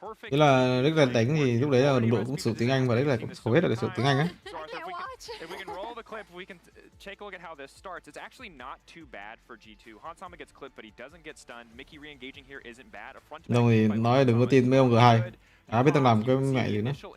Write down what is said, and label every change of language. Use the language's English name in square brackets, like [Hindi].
[Vietnamese] Thế là Đức lên đánh thì lúc đấy là đồng đội cũng sử tiếng Anh và đấy là cũng hầu hết là sử tiếng Anh á. [English] So Arthur, if we can roll the clip, we can take a look at how this starts. It's actually not too bad for G2. Hansama gets clipped, but he doesn't get stunned. Mickey re-engaging here isn't bad. A front to [Vietnamese] Đâu thì nói đừng có tin mấy ông G2. Đã biết tao làm cái mẹ gì nữa.